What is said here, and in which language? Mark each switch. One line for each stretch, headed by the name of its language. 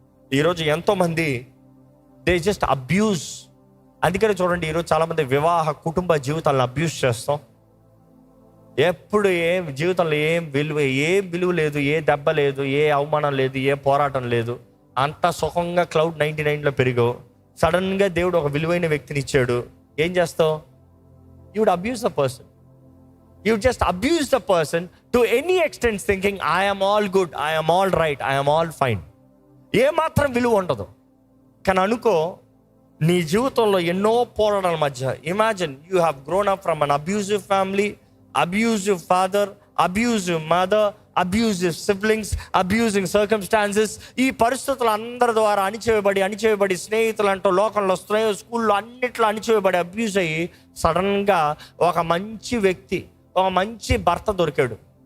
Telugu: ఈరోజు ఎంతోమంది
English: They just abuse.
Telugu: అందుకని చూడండి, ఈరోజు చాలామంది వివాహ కుటుంబ జీవితాలను అబ్యూజ్ చేస్తాం. ఎప్పుడు జీవితంలో ఏం విలువ లేదు, ఏ దెబ్బ లేదు, ఏ అవమానం లేదు, ఏ పోరాటం లేదు. అంత సుఖంగా క్లౌడ్ 99లో పెరిగావు. సడన్గా దేవుడు ఒక విలువైన వ్యక్తిని ఇచ్చాడు, ఏం చేస్తావు?
English: You would abuse the person. You just abuse the person to any extent thinking, I am all good, I am all right, I am all fine.
Telugu: ఏ మాత్రం విలువ ఉండదు. కానీ అనుకో, నీ జీవితంలో ఎన్నో పోరాటాల మధ్య,
English: Imagine you have grown up from an abusive family, abusive father, abusive mother, abusive siblings, abusing circumstances.
Telugu: ఈ పరిస్థితులు అందరి ద్వారా అణిచివేయబడి స్నేహితులు అంటూ లోకంలో స్కూల్లో అన్నిట్లో అణిచివేయబడి అబ్యూజ్ అయ్యి సడన్గా ఒక మంచి వ్యక్తి, ఒక మంచి భర్త దొరికాడు.